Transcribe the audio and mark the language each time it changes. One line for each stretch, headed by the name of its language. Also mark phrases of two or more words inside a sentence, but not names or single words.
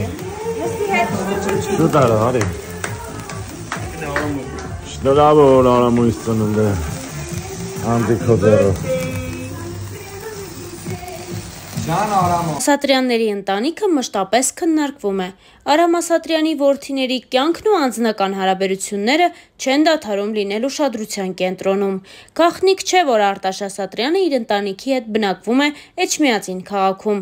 Turkish: Şunu da ara hadi. Şunu da bu Aram'ın üstünde. Antikozero.
Armenian: Ասատրյանների ընտանիքը մշտապես քննարկվում է։ Արամ Ասատրյանի որդիների կյանքն ու անձնական հարաբերությունները չեն դադարում լինել ուշադրության կենտրոնում։ Գաղտնիք չէ, որ Արտաշ Ասատրյանը իր ընտանիքի հետ բնակվում է Էջմիածին քաղաքում,